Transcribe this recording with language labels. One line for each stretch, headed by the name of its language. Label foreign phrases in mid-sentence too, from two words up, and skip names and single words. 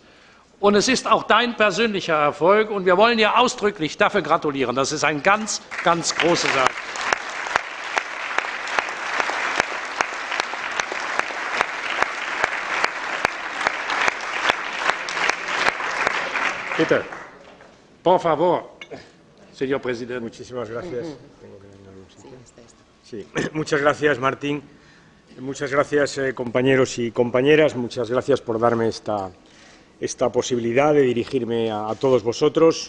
German: Und es ist auch dein persönlicher Erfolg. Und wir wollen dir ausdrücklich dafür gratulieren. Das ist ein ganz, ganz großes Erfolg. Bitte.
Spanish: Por favor, señor presidente. Muchísimas gracias. Sí. Muchas gracias, Martín. Muchas gracias, compañeros y compañeras. Muchas gracias por darme esta posibilidad de dirigirme a todos vosotros.